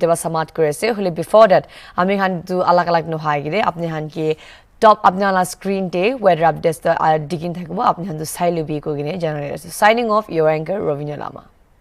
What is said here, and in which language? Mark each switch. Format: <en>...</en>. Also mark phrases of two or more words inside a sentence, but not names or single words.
<nag>ba samat kore ase hole before that ami khan tu alag alag no hai gire apni han ki top apna la screen te</nag> <en>weather updates</en> <nag>to digin thakbo apni han tu sai lubi ko gine generate.</nag> <en>Signing off, your anchor Rovina Lama.</en>